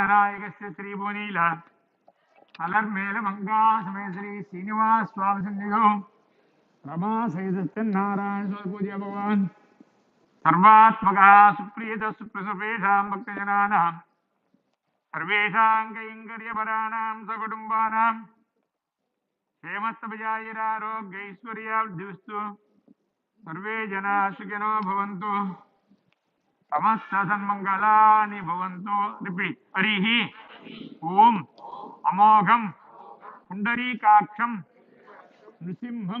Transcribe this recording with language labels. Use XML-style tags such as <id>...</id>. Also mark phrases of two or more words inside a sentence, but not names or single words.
<sa>నాయకస్య శ్రీభువనీల అలర్మేల మంగా సమయ శ్రీ శ్రీనివాస స్వామి సన్నిధో రమా సహిత సత్యనారాయణ స్వామి పూజ భగవాన్ సర్వాత్మక సుప్రీత సుప్రసవేషాం భక్తజనానాం సర్వేషాం కైంకర్యపరాణాం సకుటుంబానాం क्षेमस्तभयायरारोग्यैश्वर्याब्धिस्तु सर्वे जना सुखिनो भवन्तु समस्त सन्मंगलानि भवन्तु. रिपीट. हरिः ओम अमोघं पुंडरीकाक्षं नृसिंहं</sa>